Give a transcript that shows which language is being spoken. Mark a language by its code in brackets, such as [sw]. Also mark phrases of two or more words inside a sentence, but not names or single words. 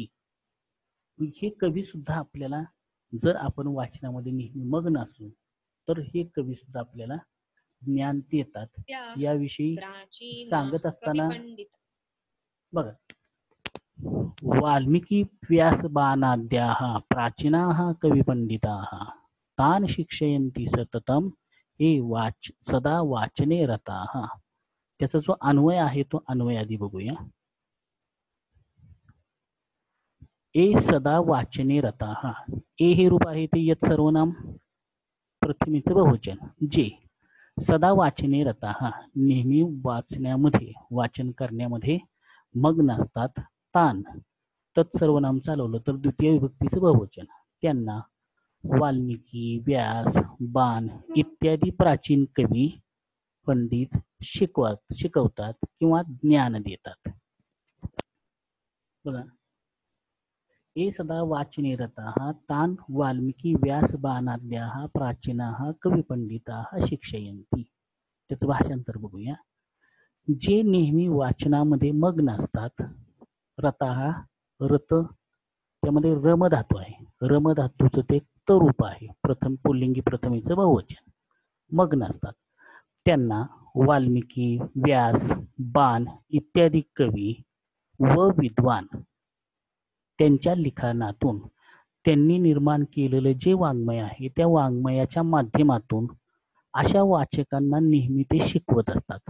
[mr] हे कवी सुद्धा आपल्याला जर आपण वाचनामध्ये नेहमी मग्न असू तर हे कवी सुद्धा आपल्याला ज्ञान देतात याविषयी सांगत असताना बघा, [sa] वाल्मिकी व्यास बाणाद्याः प्राचीनाः कविपंडिताः तान् शिक्षयन्ति सततम हे सदा वाचने रताः. [mr] त्याचा जो अन्वय आहे तो अन्वय आधी बघूया. [sa] ए सदा वाचने रताः, [mr] ए हे रूप आहे ते यत सर्वनाम प्रथमेचं बहुवचन. जे [sa] सदा वाचने रताः [mr] नेहमी वाचण्यामध्ये वाचन करण्यामध्ये मग्न असतात. तान तत्सर्वनाम चालवलं तर द्वितीय विभक्तीचं बहुवचन. त्यांना वाल्मिकी, व्यास, बाण इत्यादी प्राचीन कवी पंडित शिकवतात किंवा ज्ञान देतात. [sa] बघा, ए सदा वाचने रताः तान वाल्मिकी व्यास बाणाद्याः प्राचीनाः कविपंडिताः शिक्षयन्ति. [mr] त्याचं भाषांतर बघूया. जे नेहमी वाचनामध्ये मग्न असतात. रताः रत त्यामध्ये रम धातू आहे. रम धातूचं ते रूप आहे. प्रथम पुल्लिंगी प्रथमेचं बहुवचन. मग्न असतात त्यांना वाल्मिकी, व्यास, बाण इत्यादी कवी व विद्वान त्यांच्या लिखाणातून त्यांनी निर्माण केलेलं जे वाङ्मय आहे त्या वाङ्मयाच्या माध्यमातून अशा वाचकांना नेहमी ते शिकवत असतात.